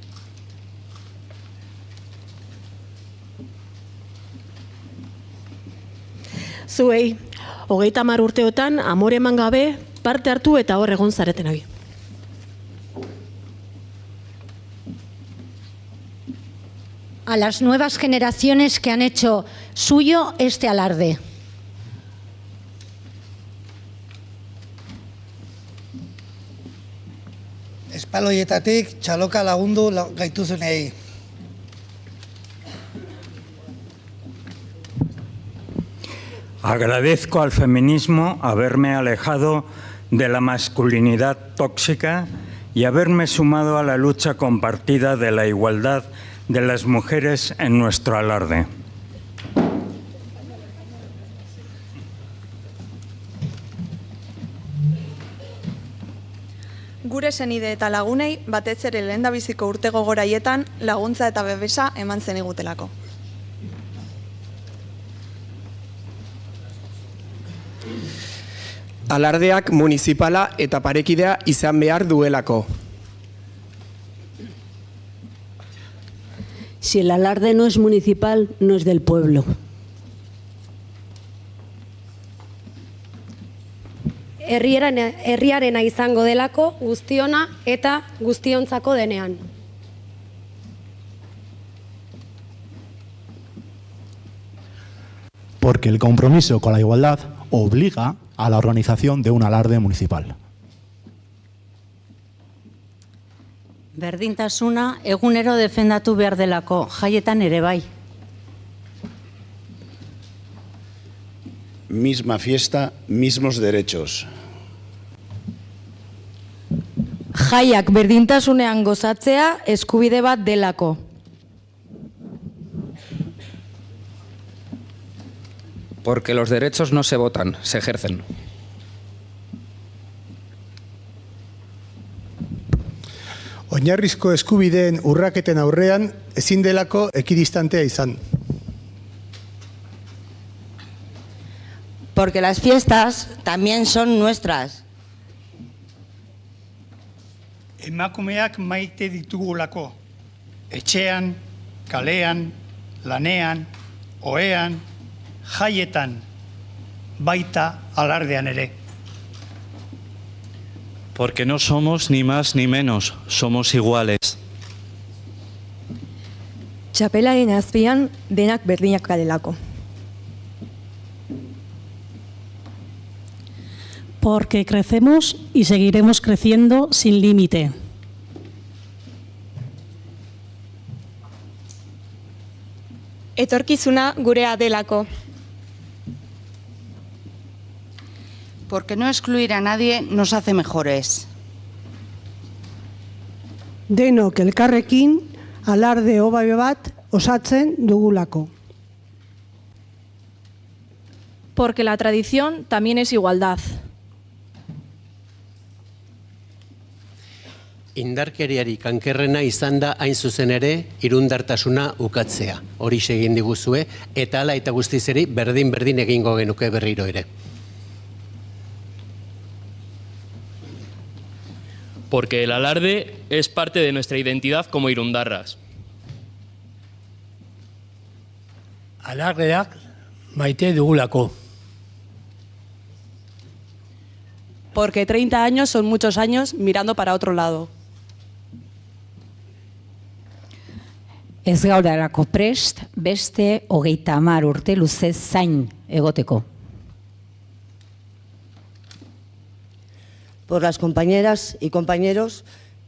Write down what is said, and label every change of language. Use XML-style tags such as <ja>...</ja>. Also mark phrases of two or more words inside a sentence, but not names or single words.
<eu>Zuei, 30 urteotan amore eman gabe parte hartu eta hor egon zaretenoi.</eu> <es>A las nuevas generaciones que han hecho suyo este alarde.</es> <eu>Espaloietatik txaloka lagundu gaituzunei.</eu> <es>Agradezco al feminismo haberme alejado de la masculinidad tóxica y haberme sumado a la lucha compartida de la igualdad de las mujeres en nuestro alarde.</es> <eu>Gure senide eta lagunei batez ere lehendabiziko urte gogoraietan laguntza eta babesa eman zenigutelako. Alardeak municipala eta parekidea izan behar duelako.</eu> <es>Si el alarde no es municipal, no es del pueblo.</es> <eu>Herriarena izango delako, guztiona eta guztiontzako denean.</eu> <es>Porque el compromiso con la igualdad obliga a la organización de un alarde municipal.</es> <eu>Berdintasuna egunero defendatu behar delako, jaietan ere bai.</eu> <es>Misma fiesta, mismos derechos.</es> <eu>Jaiak berdintasunean gozatzea eskubide bat delako.</eu> <es>Porque los derechos no se votan, se ejercen.</es> <eu>Oinarrizko eskubideen urraketen aurrean ezin delako ekidistantea izan.</eu> <es>Porque las fiestas también son nuestras.</es> <eu>Emakumeak maite ditugulako. Etxean, kalean, lanean, ohean, jaietan, baita alardean ere.</eu> <es>Porque no somos ni más ni menos, somos iguales.</es> <eu>Txapelaren azpian denak berdinak garelako.</eu> <es>Porque crecemos y seguiremos creciendo sin límite.</es> <eu>Etorkizuna gurea delako.</eu> <es>Porque no excluir a nadie nos hace mejores.</es> <eu>Denok elkarrekin alarde obabe bat osatzen dugulako.</eu> <es>Porque la tradición también es igualdad.</es> <eu>Indarkeriari kankerrena izan da hain zuzen ere irundartasuna ukatzea. Hori egin diguzue eta hala eta guztiz ere berdin egingo genuke berriro ere.</eu> <es>Porque el alarde es parte de nuestra identidad como irundarras.</es> <eu>Alardeak maite dugulako.</eu> <es>Porque 30 años son muchos años mirando para otro lado.</es> <eu>Ez gaudarako prest, beste 30 urte luze zain egoteko.</eu> <es>Por las compañeras y compañeros</es>